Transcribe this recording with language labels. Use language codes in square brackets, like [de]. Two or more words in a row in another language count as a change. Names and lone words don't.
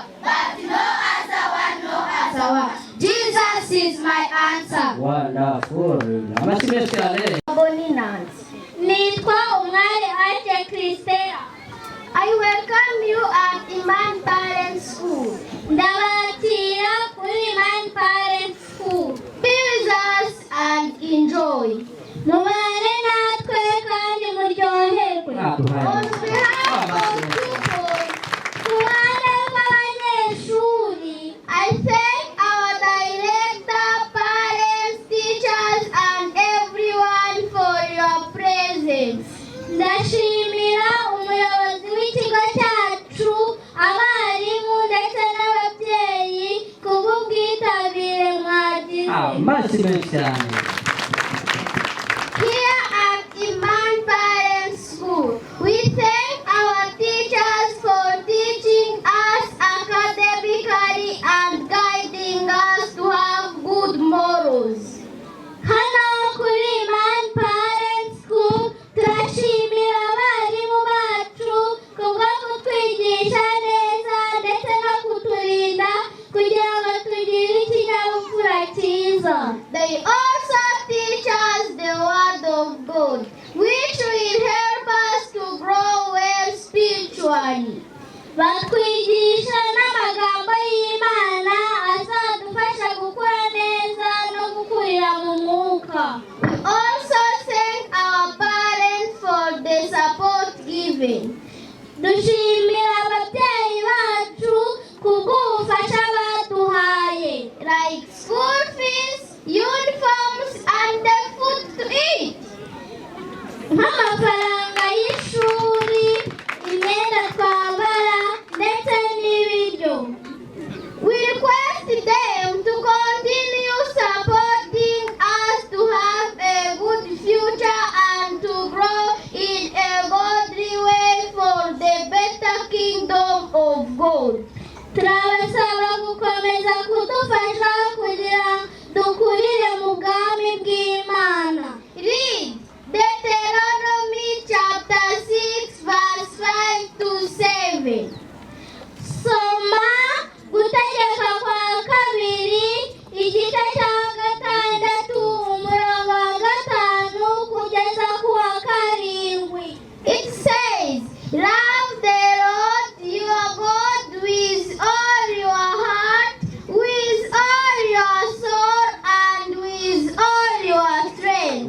[en] But no answer one, no answer one. Jesus is my answer. Wonderful. [rw] Nitwa umwari Ate Christella. [en] I welcome you at Imani Parents School. [rw] Ndabatira kuri Imani Parents School. [en] Be with us and enjoy. [rw] Mubane natwe kandi muryoherwe. [en] On behalf of people, [rw] kuruhande rw'abanyeshuri, [en] I thank our director, parents, teachers, and everyone for your presence. [rw] Ndashimira umuyobozi w'ikigo cyacu, abarimu ndetse n'ababyeyi kubw'ubwitabire mwagize. [en] Here at Imani Parents School, we thank our teachers for teaching us academically and guiding us to have good morals. [rw] Hano kuri Imani Parents School, turashimira abarimu bacu kubwo kutwigisha neza ndetse no kuturinda kugira ngo tugire ikinyabupfura cyiza. [en] They also teach us the word of God, which will help us to grow well spiritually. [rw] Batwigisha n'amagambo y'Imana azadufasha gukura neza no gukurira mu mwuka. [en] We also thank our parents for the support given. [rw] Dushimira ababyeyi bacu kubw'ubufasha baduhaye, [en] like school fees, uniforms, [rw] nk'amafaranga y'ishuri, imyenda twambara ndetse n'ibiryo. [en] We request them to continue supporting us to have a good future and to grow in a godly way for the better kingdom of God. [rw] Turabasaba gukomeza kudufasha kugira dukurire mu bwami bw'Imana. [en] Read Deuteronomy chapter 6 verse 5 to 7. [rw] Soma Gutegeka kwa kabiri igice cya 6 umurongo wa 5 kugeza ku wa 7. [en] It says, love the Lord your God with all your heart, with all your soul, and with all your strength.